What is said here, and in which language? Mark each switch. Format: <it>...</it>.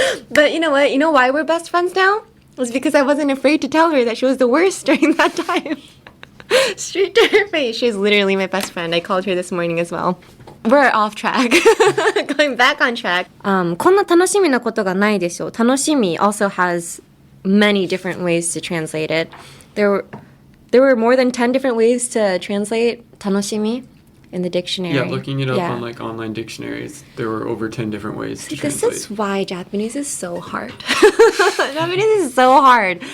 <en>But you know what? You know why we're best friends now? It was because I wasn't afraid to tell her that she was the worst during that time. Straight to her face. She's literally my best friend. I called her this morning as well. We're off track. Going back on track.</en> <ja>こんな楽しみなことがないでしょう.</ja> <en>楽しみ also has many different ways to translate it. There were more than 10 different ways to translate 楽しみ in the dictionary. Yeah, looking it up on online dictionaries, there were over 10 different ways to translate. This is why Japanese is so hard. Japanese is so hard.</en>